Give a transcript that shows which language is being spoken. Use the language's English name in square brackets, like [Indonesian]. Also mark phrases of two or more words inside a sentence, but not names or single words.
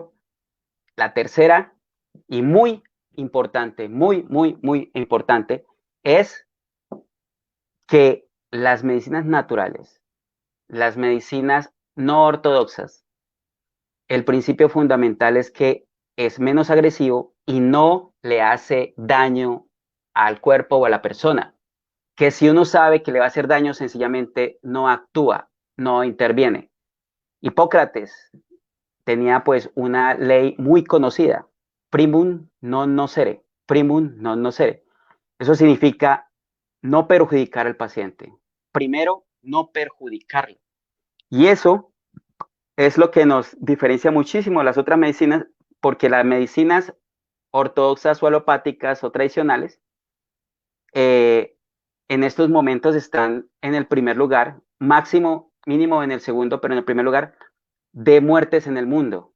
[Spanish] Lo otro, la tercera y muy importante, muy, muy, muy importante, es que las medicinas naturales, las medicinas no ortodoxas, el principio fundamental es que es menos agresivo y no le hace daño al cuerpo o a la persona. Que si uno sabe que le va a hacer daño, sencillamente no actúa, no interviene. Hipócrates tenía pues una ley muy conocida, [Latin] primum non nocere, primum non nocere. [Spanish] Eso significa no perjudicar al paciente. Primero, no perjudicarlo. Y eso es lo que nos diferencia muchísimo de las otras medicinas, porque las medicinas ortodoxas o alopáticas o tradicionales, eh, en estos momentos están en el primer lugar, máximo, mínimo en el segundo, pero en el primer lugar, de muertes en el mundo.